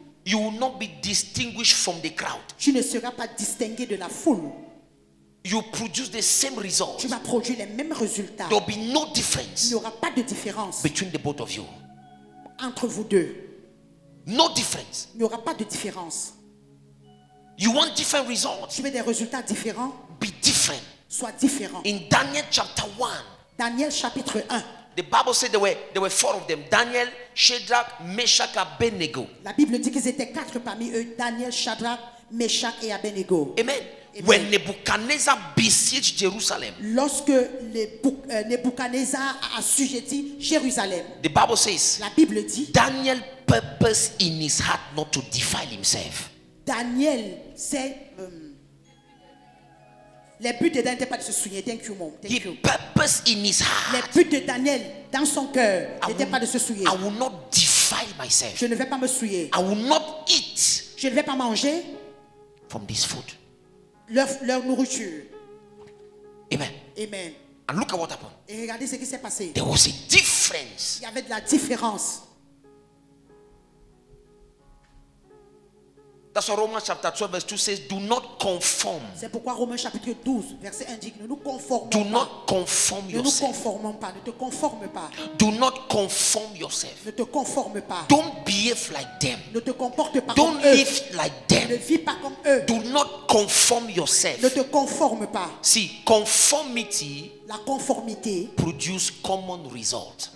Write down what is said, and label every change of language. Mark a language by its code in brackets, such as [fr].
[en] you will not be distinguished from the crowd. [fr] tu ne seras pas distingué de la foule. [en] You produce the same results. [fr] Tu vas produire les mêmes résultats. [en] There will be no [fr] Il [en] difference [fr] n'y aura pas de différence [en] between the both of you. [fr] entre vous deux. [en] No difference. [fr] Il n'y aura pas de différence. [en] You want different results? [fr] Tu veux des résultats différents? [en] Be different. [fr] Sois différent. [en] In Daniel chapter 1, [fr] Daniel chapitre 1. [en] the Bible said there were four of them: Daniel, Shadrach, Meshach, Abednego. [fr] La Bible dit qu'ils étaient quatre parmi eux: Daniel, Shadrach, Meshach et Abednego. Amen. Amen. [en] When Nebuchadnezzar besieged Jerusalem, [fr] Lorsque Nebuchadnezzar a assujetti Jérusalem, [en] the Bible says [fr] la Bible dit, [en] Daniel purposed in his heart not to defile himself. [fr] Daniel, c'est les buts de Daniel n'étaient pas de se souiller. [en] Thank you, mom. He Thank you. purposed in his [fr] Les [en] heart, [fr] buts de Daniel dans son cœur [en] I [fr] n'étaient pas de se souiller. [en] will not defile myself. [fr] Je ne vais pas me souiller. [en] I will not eat [fr] Je ne vais pas manger [en] from this food. [fr] leur nourriture. Amen. Amen. [en] And look at what happened. [fr] Et regardez ce qui s'est passé. [en] There was a difference. [fr] Il y avait de la différence. [en] That's why Romans chapter 12 verse 2 says, do not conform. [fr] C'est pourquoi Romains chapitre 12, verset 1 dit, ne nous conformons [en] Do [fr] pas. [en] not conform [fr] Ne nous [en] yourself. [fr] conformons pas. Ne te conforme pas. [en] Do not conform yourself. [fr] Ne te conforme pas. [en] Don't behave like them. [fr] Ne te comporte pas [en] Don't [fr] comme eux. [en] live like [fr] Ne [en] them. [fr] vis pas comme eux. [en] Do not conform [fr] Ne [en] yourself. [fr] te conforme pas. [en] See, conformity [fr] La conformité [en] produce common results.